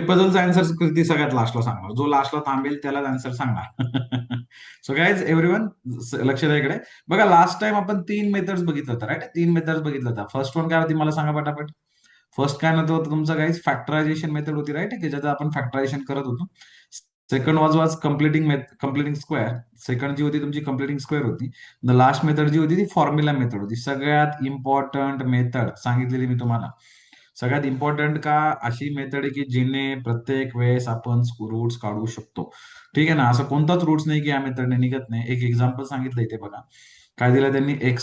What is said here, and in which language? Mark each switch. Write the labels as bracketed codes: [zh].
[mr] पझलचा answer कृती सगळ्यात लास्टला सांगणार. जो लास्टला थांबेल त्यालाच आन्सर सांगणार. [en] so guys everyone, [mr] लक्ष द्या इकडे. बघा, लास्ट टाइम आपण 3 मेथड्स बघितलं होतं, राईट? 3 मेथड्स बघितलं होतं. फर्स्ट वन काय होती मला सांगा पटापट. फर्स्ट काय नव्हतं तुमचं गाईज, फॅक्टरायझेशन मेथड होती, राईट? की ज्याचं आपण फॅक्टरायझेशन करत होतो. [en] Second was completing square. [mr] Second जी होती तुमची कम्प्लिटिंग स्क्वेअर होती. द लास्ट मेथड जी होती ती फॉर्म्युला मेथड होती. सगळ्यात इम्पॉर्टंट मेथड सांगितलेली मी तुम्हाला. सगळ्यात इम्पॉर्टंट का, अशी मेथड आहे की जिने प्रत्येक वेळेस आपण रूट्स काढू शकतो. ठीक आहे ना? असं कोणताच रूट्स नाही की या मेथडने निघत नाही. एक एक्झाम्पल सांगितलं इथे बघा. काय दिलं त्यांनी?